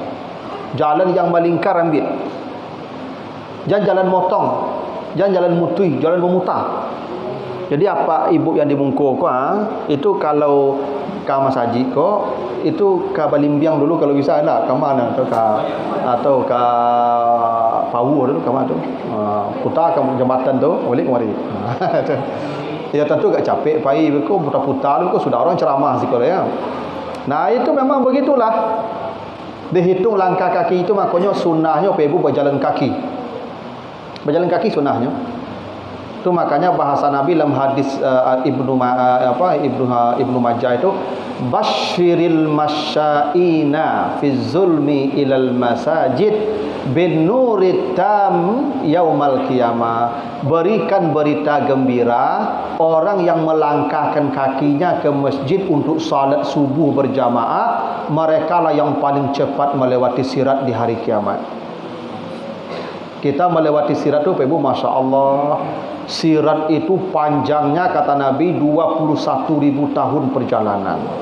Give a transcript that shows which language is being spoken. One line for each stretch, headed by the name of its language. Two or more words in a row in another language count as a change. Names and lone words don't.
Indonesian: Jalan yang melingkar ambil. Jangan jalan motong, jangan jalan mutui, jalan memutar.
Minangkabau: Jadi apa ibu yang dimungkur ko itu kalau ke masjid ko itu ke Balimbiang dulu kalau bisa nak ke mana atau ke Pawu dulu ke mana tu putar ke jambatan tu balik kemari. Ya tentu agak capek pai ko putar-putar ko sudah orang ceramah sikit ya.
Indonesian: Nah itu memang begitulah. Dihitung langkah kaki itu makanya sunnahnya ibu berjalan kaki. Berjalan kaki sunnahnya. Itu makanya bahasa Nabi dalam hadis Ibnu Majah itu
Arabic: بشر المشائين في الظلم إلى المساجد بالنور التام يوم القيامة.
Indonesian: Berikan berita gembira orang yang melangkahkan kakinya ke masjid untuk salat subuh berjamaah, mereka lah yang paling cepat melewati sirat di hari kiamat. Kita melewati sirat itu Ibu,
Arabic: ما شاء الله,
Indonesian: sirat itu panjangnya kata Nabi 21.000 tahun perjalanan.